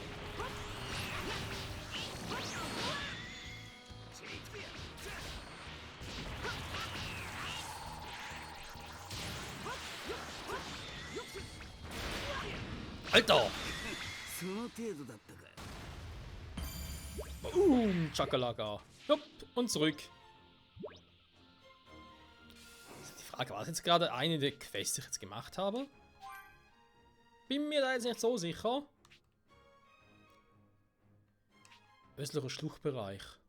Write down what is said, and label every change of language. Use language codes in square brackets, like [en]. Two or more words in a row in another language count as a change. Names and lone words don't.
[de] Alter! [ja] その程度だったか。 [de] Boom, Chakalaka. Hopp, und zurück. Die Frage, war das jetzt gerade eine der Quests, die ich jetzt gemacht habe? Bin mir da jetzt nicht so sicher. Östlicher Schluchtbereich.